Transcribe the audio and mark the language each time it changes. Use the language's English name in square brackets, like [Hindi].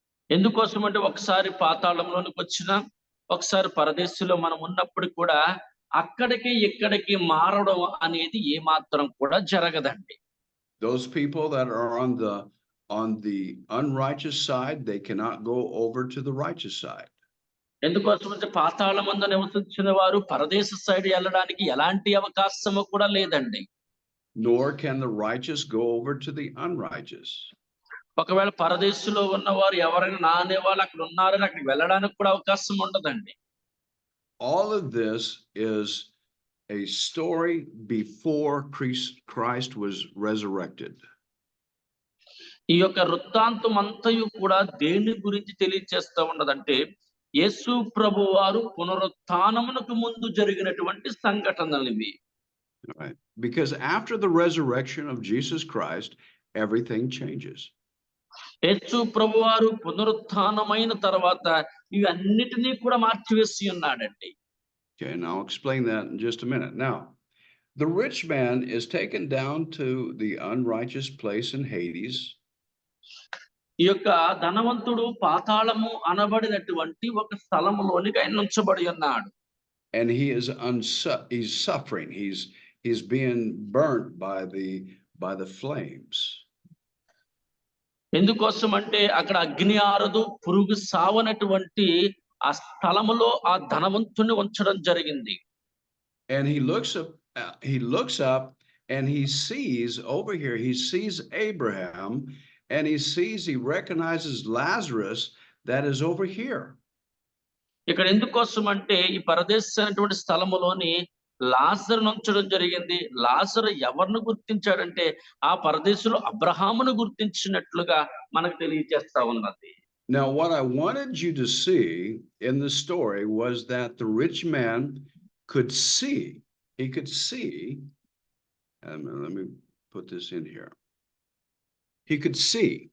[Telugu] ఎందుకోసం అంటే ఒకసారి పాతాళంలోనికి వచ్చినా, ఒకసారి పరదేశంలో మనం ఉన్నప్పుడు కూడా అక్కడికి ఇక్కడికి మారడం అనేది ఏమాత్రం కూడా జరగదండి. [English] Those people that are on the unrighteous side, they cannot go over to the righteous side. [Telugu] ఎందుకోసం అంటే పాతాళమందు నివసించిన వారు పరదేశ సైడ్ వెళ్ళడానికి ఎలాంటి అవకాశము కూడా లేదండి. [English] Nor can the righteous go over to the unrighteous. [Telugu] ఒకవేళ పరదేశంలో ఉన్నవారు ఎవరైనా నా అనేవాళ్ళు అక్కడ ఉన్నారని అక్కడికి వెళ్ళడానికి కూడా అవకాశం ఉండదండి. [English] All of this is a story before Christ was resurrected. [Telugu] ఈ యొక్క వృత్తాంతం అంతయు కూడా దేని గురించి తెలియజేస్తా ఉన్నదంటే యేసు ప్రభువారు పునరుత్థానమునకు ముందు జరిగినటువంటి సంఘటనలు ఇవి. [English] Right. Because after the resurrection of Jesus Christ, everything changes. [Telugu] యేసు ప్రభువారు పునరుత్థానమైన తర్వాత ఇవన్నిటినీ కూడా మార్చివేసి ఉన్నాడండి. [English] Okay, and I'll explain that in just a minute. Now, the rich man is taken down to the unrighteous place in Hades. [Telugu] ఈ యొక్క ధనవంతుడు పాతాళము అనబడినటువంటి ఒక స్థలములోనికి ఆయన ఉంచబడి ఉన్నాడు. [English] And he's suffering. He's being burnt by the flames. [Telugu] ఎందుకోసం అంటే అక్కడ అగ్ని ఆరదు, పురుగు సావనటువంటి ఆ స్థలములో ఆ ధనవంతుని ఉంచడం జరిగింది. [English] And he looks up and he sees over here, he sees Abraham and he recognizes Lazarus that is over here. [Telugu] ఇక్కడ ఎందుకోసం అంటే ఈ పరదేశమైనటువంటి స్థలములోని లాజరును ఉంచడం జరిగింది. లాజరు ఎవరిని గుర్తించాడంటే ఆ పరదేశంలో అబ్రహామును గుర్తించినట్లుగా మనకు తెలియజేస్తా ఉన్నది. [English] Now, what I wanted you to see in the story was that the rich man could see. He could see. Let me put this in here. He could see.